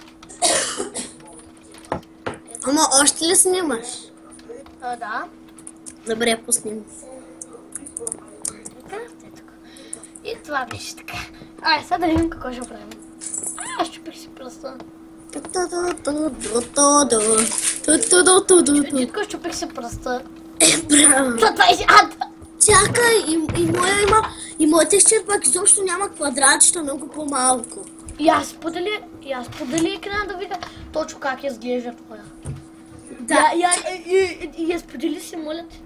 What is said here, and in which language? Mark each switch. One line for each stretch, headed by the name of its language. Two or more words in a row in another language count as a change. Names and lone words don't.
Bulgarian: Ама още ли снимаш? Да. Добре, пуснем. И това беше така. Айде, сега да видим какво ще правим. Аз чупих си пръста. Ту-ту-ду-ту-ду-ту. Дитко, щупих си пръста. Браво. За 20 ада! Чакай, и моят текстчер пак изобщо няма квадратчета, много по-малко. И аз сподели екрана да видя точно как изглежда това. Да. И я сподели си, моля те.